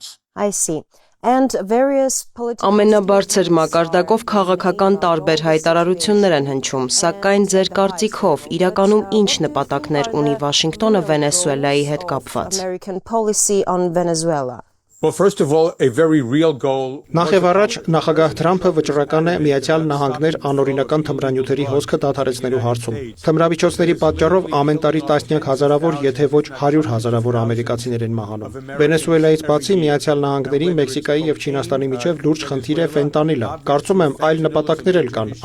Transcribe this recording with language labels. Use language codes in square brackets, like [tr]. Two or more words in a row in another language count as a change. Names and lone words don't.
[en] I see. [hy] Ամենաբարձր մակարդակով քաղաքական տարբեր հայտարարություններ են հնչում, սակայն ձեր կարծիքով իրականում ինչ նպատակներ ունի Վաշինգտոնը Վենեսուելայի հետ կապված։ [en] Well, first of all, a very real goal. [hy] Նախ եւ առաջ նախագահ Թրամփը վճռական է Միացյալ Նահանգներ անօրինական թմրանյութերի հոսքը դադարեցնելու հարցում։ Թմրավիճոցների պատճառով ամեն տարի տասնյակ հազարավոր, եթե ոչ 100 հազարավոր ամերիկացիներ են մահանում։ Վենեսուելայից բացի Միացյալ Նահանգների, Մեքսիկայի եւ Չինաստանի միջև լուրջ խնդիր է ֆենտանիլը։ Կարծում եմ այլ նպատակներ էլ կան,